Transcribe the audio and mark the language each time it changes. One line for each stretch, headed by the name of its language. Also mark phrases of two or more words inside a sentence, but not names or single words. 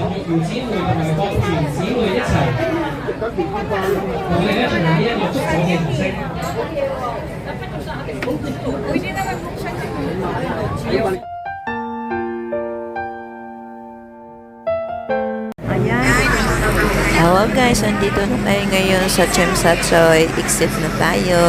Cantonese: 有姊妹同埋各團姊妹一齊，我哋咧同呢一個祝福嘅儀式。
English: Hello guys,
Filipino: nandito na tayo ngayon sa Chemsatsoy. Exit na tayo.